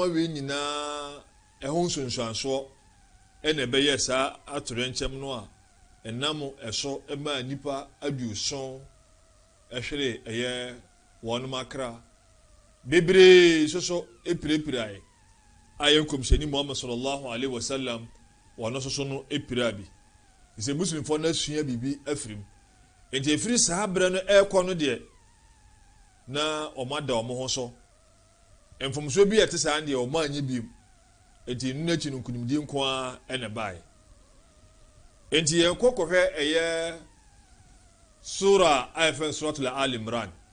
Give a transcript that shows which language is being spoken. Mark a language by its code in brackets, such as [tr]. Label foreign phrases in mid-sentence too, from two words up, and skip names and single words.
[ak] wei nyinaa ɛho nsonsuansoɔ ɛna ɛbɛyɛ saa atorɛnkyɛm no a ɛnam ɛso ɛma nipa aduoson ɛhwere ɛyɛ wɔnom akra bebree soso epirepirae ayɛ nkɔmhyɛni Muhammad [ar] صلى الله عليه وسلم [ak] wɔno soso no epira bi sɛ muslimfoɔ no asua bibi afirim enti efiri saa berɛ no ɛkɔ no deɛ na ɔmo ada ɔmo ho so mfomso bi ɛte saa deɛ ɔmo anye bi enti no n'akyi no nkunimdie nko a ɛna bae enti yɛkɔ kɔhwɛ ɛyɛ sura a yɛfɛ [ar] سورة آل عمران